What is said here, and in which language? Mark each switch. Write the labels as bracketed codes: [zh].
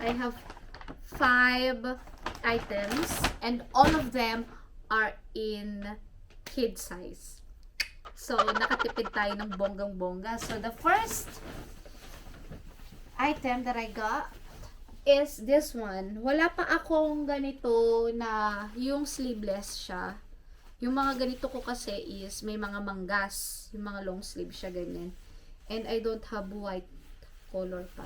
[en] I have 5 items and all of them are in kid size. [tl] So, nakatipid tayo ng bonggang-bongga. [en] So, the first item that I got is this one. [tl] Wala pa akong ganito na yung sleeveless siya. Yung mga ganito ko kasi is may mga manggas. Yung mga long sleeve siya, ganyan. [en] And I don't have white color pa.